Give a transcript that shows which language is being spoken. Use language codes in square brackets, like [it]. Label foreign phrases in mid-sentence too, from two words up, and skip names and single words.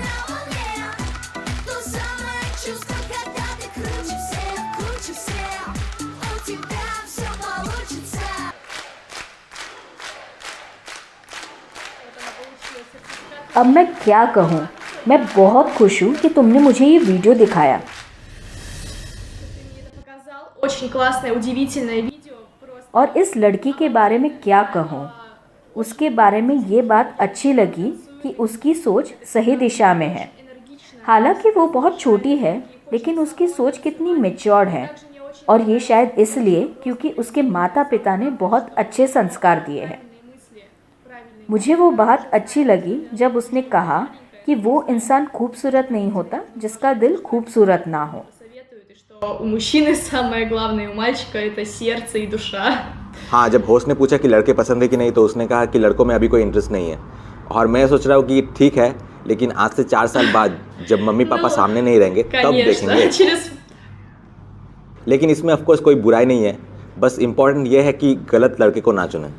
[hi] अब मैं क्या कहूँ, मैं बहुत खुश हूँ कि तुमने मुझे ये वीडियो दिखाया। [ru] Очень классное, удивительное видео. Просто [hi] और इस लड़की के बारे में क्या कहूँ, उसके बारे में ये बात अच्छी लगी कि उसकी सोच सही दिशा में है। हालांकि वो बहुत छोटी है, लेकिन उसकी सोच कितनी मैच्योर्ड है, और ये शायद इसलिए क्योंकि उसके माता पिता ने बहुत अच्छे संस्कार दिए हैं। मुझे वो बात अच्छी लगी जब उसने कहा कि वो इंसान खूबसूरत नहीं होता जिसका दिल खूबसूरत ना हो। [ru] советуют, что у мужчины самое главное, у мальчика это сердце и душа. [hi] हाँ, जब होस्ट ने पूछा कि लड़के पसंद है कि नहीं, तो उसने कहा कि लड़कों में अभी कोई इंटरेस्ट नहीं है। और मैं सोच रहा हूँ कि ठीक है, लेकिन आज से 4 साल बाद जब मम्मी पापा सामने नहीं रहेंगे तब देखेंगे। [ru] Конечно, через [hi] लेकिन इसमें ऑफकोर्स कोई बुराई नहीं है, बस इम्पोर्टेंट ये है कि गलत लड़के को ना चुनें।